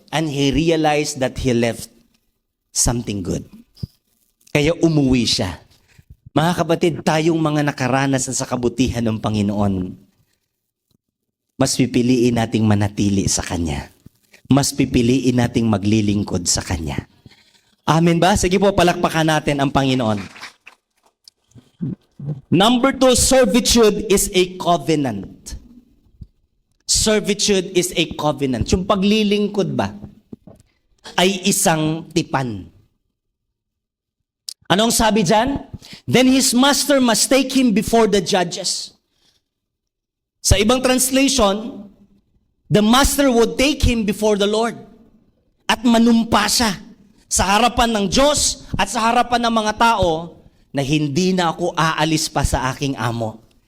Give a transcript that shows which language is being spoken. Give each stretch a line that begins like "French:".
English: And he realized that he left something good.
Filipino: Kaya umuwi siya. Mga kapatid, tayong mga nakaranas sa kabutihan ng Panginoon, mas pipiliin nating manatili sa Kanya. Mas pipiliin nating maglilingkod sa Kanya. Amen ba? Sige po, palakpakan natin ang Panginoon.
English: Number 2, servitude is a covenant. Servitude is a covenant.
Filipino: Yung paglilingkod ba ay isang tipan. Anong sabi dyan?
English: Then his master must take him before the judges.
Filipino: Sa ibang translation,
English: the master would take him before the Lord
Filipino: at manumpa siya sa harapan ng Diyos at sa harapan ng mga tao na hindi na ako aalis pa sa aking amo.